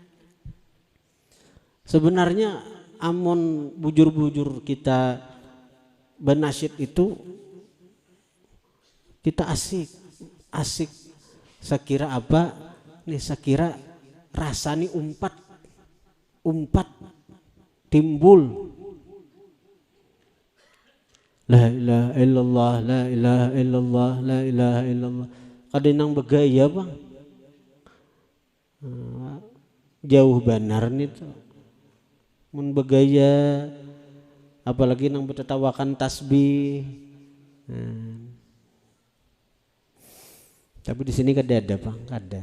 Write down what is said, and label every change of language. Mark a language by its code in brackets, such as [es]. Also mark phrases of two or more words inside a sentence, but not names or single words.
[bjn] Sebenarnya amun bujur-bujur kita benasyid itu kita asik. Sekira apa? Nih sekira rasani umpat timbul. [ar] لا إله إلا الله، لا إله إلا الله، لا إله إلا الله. [bjn] Kadang begaya bang. Jauh benar nih tuh. Mun begaya, apalagi nang bertetawakan tasbih. Tapi di sini kada ada bang, kada.